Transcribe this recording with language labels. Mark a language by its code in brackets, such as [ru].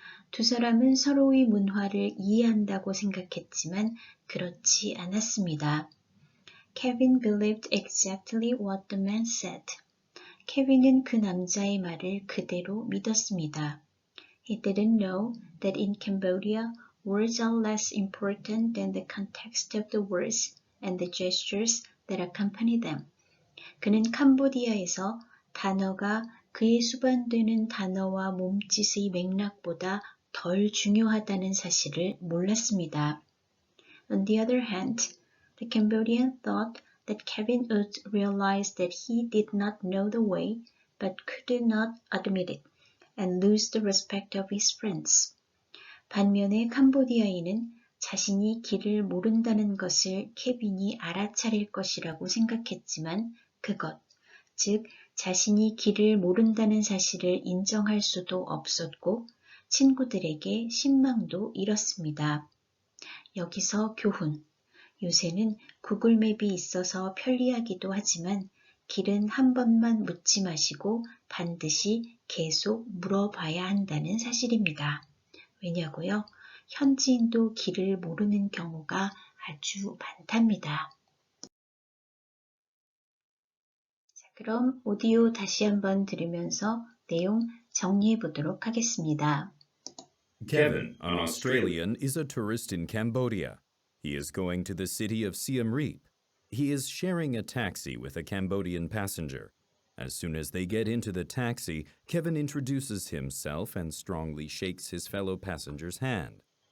[ko] 두 사람은 서로의 문화를 이해한다고 생각했지만 그렇지 않았습니다. [en] Kevin believed exactly what the man said. [ko] 케빈은 그 남자의 말을 그대로 믿었습니다. [en] He didn't know that in Cambodia, words are less important than the context of the words and the gestures that accompany them. [ko] 그는 캄보디아에서 단어가 그에 수반되는 단어와 몸짓의 맥락보다 덜 중요하다는 사실을 몰랐습니다. [en] On the other hand, the Cambodian thought that Kevin would realize that he did not know the way, but could not admit it, and lose the respect of his friends. [ko] 반면에 캄보디아인은 자신이 길을 모른다는 것을 케빈이 알아차릴 것이라고 생각했지만 그것, 즉 자신이 길을 모른다는 사실을 인정할 수도 없었고 친구들에게 신망도 잃었습니다. 여기서 교훈. 요새는 구글맵이 있어서 편리하기도 하지만 길은 한 번만 묻지 마시고 반드시 계속 물어봐야 한다는 사실입니다. 왜냐고요? 현지인도 길을 모르는 경우가 아주 많답니다. 자, 그럼 오디오 다시 한번 들으면서 내용 정리해 보도록 하겠습니다. [en] Kevin, an Australian, is a tourist in Cambodia. He is going to the city of Siem Reap. He is sharing a taxi with a Cambodian passenger. As soon as they get into the taxi, Kevin introduces himself and strongly shakes his fellow passenger's hand.